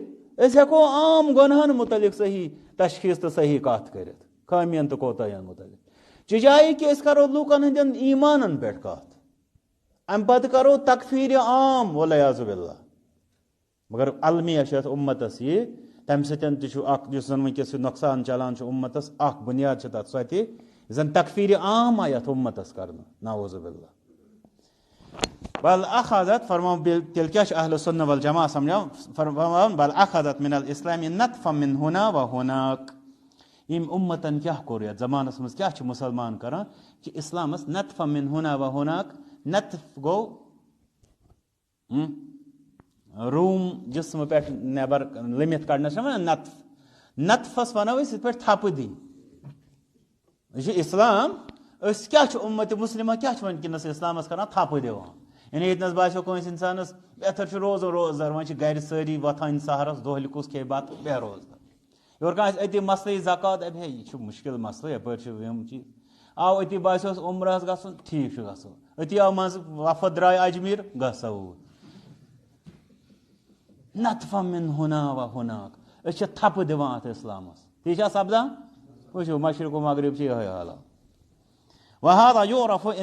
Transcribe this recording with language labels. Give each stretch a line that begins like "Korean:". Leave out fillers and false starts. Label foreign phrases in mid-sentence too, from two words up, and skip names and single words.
Kashmiri: أسۍ ہٮ۪کو عام گۄنہن مُتعلق صحیح تشخیٖص تہٕ صحیح کتھ کٔرِتھ خٲمین تہٕ کوتاہین مُتعلق چجایہِ کہِ أسۍ کرو لوٗکن ہٕنٛدٮ۪ن ایٖمانن پٮ۪ٹھ کتھ امہِ پتہٕ کرو تکفیٖرِ عام
Arabic: والعیاذ باللہ
Kashmiri: مگر المیہ چھِ اتھ اُمتس یہِ تمہِ سۭتۍ تہِ چھُ اکھ یُس زن وٕنکیٚس یہِ نۄقصان چلان چھُ اُمتس اکھ بُنیاد چھِ تتھ سۄ تہِ یُس زن تکفیٖرِ عام آیہِ اتھ اُمتس کرنہٕ
Arabic: نعوذ باللہ بل اخذت
Kashmiri: فرماوُن تیٚلہِ کیٛاہ چھُ
Arabic: اہلُ سُنہ والجماع
Kashmiri: سمجھاوُن فرماوُن
Arabic: بل اخذت من الاسلام نطفا من هنا و هناك
Kashmiri: ییٚمۍ اُمتن کیٛاہ کوٚر یتھ زمانس منٛز کیٛاہ چھِ مُسلمان کران کہِ اسلامس
Arabic: نطفا من هنا و هناك
Kashmiri: نطف گوٚو روٗم جسمہٕ پٮ۪ٹھ نٮ۪بر لٔمِتھ کڑنس چھِ ونان نطف نطفس ونو أسۍ یِتھ پٲٹھۍ تھپہٕ دِنۍ یہِ چھُ اسلام أسۍ کیٛاہ چھِ اُمتِ مُسلمہ کیٛاہ چھِ وٕنکیٚنس اسلامس کران تھپہٕ دِوان یعنی ییٚتنس باسیو کٲنٛسہِ انسانس بہتر چھُ روزُن روزدار وۄنۍ چھِ گرِ سٲری وۄتھان سہرس دۄہلہِ کُس کھیٚیہِ بتہٕ بے روزدار یورٕ کانٛہہ آسہِ أتی مسلہٕ زکات دپہِ ہے یہِ چھُ مُشکِل مسلہٕ یپٲرۍ چھِ یِم چیٖز آو أتی باسیوس عُمرہس گژھُن ٹھیٖک چھُ گژھُن أتی آو منٛزٕ وفد درٛاے اجمیٖر گژھو
Arabic: نطفا من ہنا و ہناک
Kashmiri: أسۍ چھِ تھپہٕ دِوان اَتھ اِسلامَس تی چھا سپدان وٕچھِو مشرق و مغرب چھِ یِہوٚے حالات
Arabic: وهذا يعرف